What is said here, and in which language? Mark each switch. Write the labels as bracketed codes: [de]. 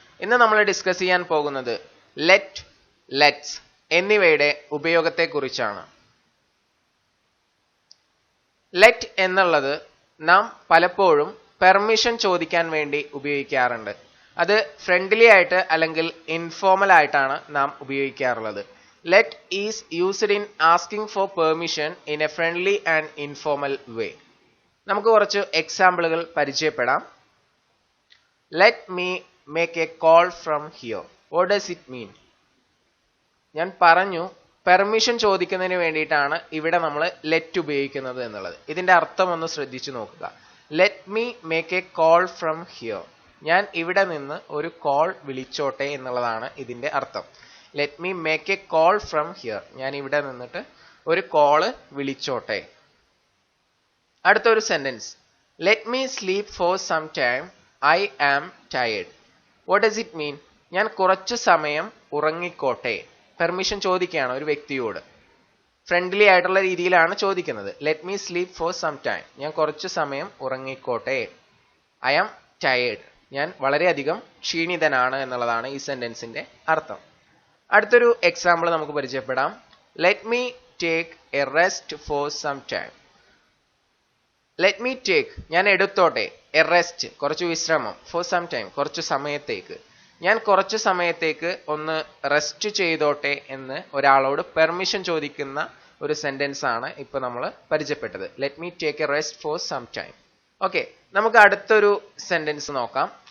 [ml] ഇന്ന് നമ്മൾ ഡിസ്കസ് ചെയ്യാൻ പോകുന്നത് ലെറ്റ്, ലെറ്റ്സ് എന്നിവയുടെ ഉപയോഗത്തെക്കുറിച്ചാണ്. ലെറ്റ് എന്നുള്ളത് നാം പലപ്പോഴും പെർമിഷൻ ചോദിക്കാൻ വേണ്ടി ഉപയോഗിക്കാറുണ്ട്. അത് ഫ്രണ്ട്ലി ആയിട്ട് അല്ലെങ്കിൽ ഇൻഫോർമൽ ആയിട്ടാണ് നാം ഉപയോഗിക്കാറുള്ളത്. [en] Let is used in asking for permission in a friendly and informal way. [ml] നമുക്ക് കുറച്ച് എക്സാമ്പിളുകൾ പരിചയപ്പെടാം. [en] Let me make a call from here. What does it mean? [ml] ഞാൻ പറഞ്ഞു പെർമിഷൻ ചോദിക്കുന്നതിന് വേണ്ടിയിട്ടാണ് ഇവിടെ നമ്മൾ ലെറ്റ് ഉപയോഗിക്കുന്നത് എന്നുള്ളത്. ഇതിന്റെ അർത്ഥം ഒന്ന് ശ്രദ്ധിച്ചു നോക്കുക. [en] Let me make a call from here. [ml] ഞാൻ ഇവിടെ നിന്ന് ഒരു കോൾ വിളിച്ചോട്ടെ എന്നുള്ളതാണ് ഇതിന്റെ അർത്ഥം. [en] Let me make a call from here. [ml] ഞാൻ ഇവിടെ നിന്നിട്ട് ഒരു കോള് വിളിച്ചോട്ടെ. അടുത്തൊരു sentence. [en] Let me sleep for some time. I am tired. What does it mean? [ml] ഞാൻ കുറച്ചു സമയം ഉറങ്ങിക്കോട്ടെ. പെർമിഷൻ ചോദിക്കുകയാണ് ഒരു വ്യക്തിയോട്. ഫ്രണ്ട്ലി ആയിട്ടുള്ള രീതിയിലാണ് ചോദിക്കുന്നത്. [en] Let me sleep for some time. [ml] ഞാൻ കുറച്ചു സമയം ഉറങ്ങിക്കോട്ടെ. [en] I am tired. [ml] ഞാൻ വളരെയധികം ക്ഷീണിതനാണ് എന്നുള്ളതാണ് ഈ സെന്റൻസിന്റെ അർത്ഥം. അടുത്തൊരു എക്സാമ്പിൾ നമുക്ക് പരിചയപ്പെടാം. [en] Let me take a rest for some time. Let me take, [ml] ഞാൻ എടുത്തോട്ടെ. [en] A rest, [ml] കുറച്ച് വിശ്രമം. [en] For some time, [ml] കുറച്ചു സമയത്തേക്ക്. ഞാൻ കുറച്ചു സമയത്തേക്ക് ഒന്ന് റെസ്റ്റ് ചെയ്തോട്ടെ എന്ന് ഒരാളോട് പെർമിഷൻ ചോദിക്കുന്ന ഒരു സെന്റൻസ് ആണ് ഇപ്പൊ നമ്മൾ പരിചയപ്പെട്ടത്. [en] Let me take a rest for some time. [ml] Okay, നമുക്ക് അടുത്തൊരു സെന്റൻസ് നോക്കാം.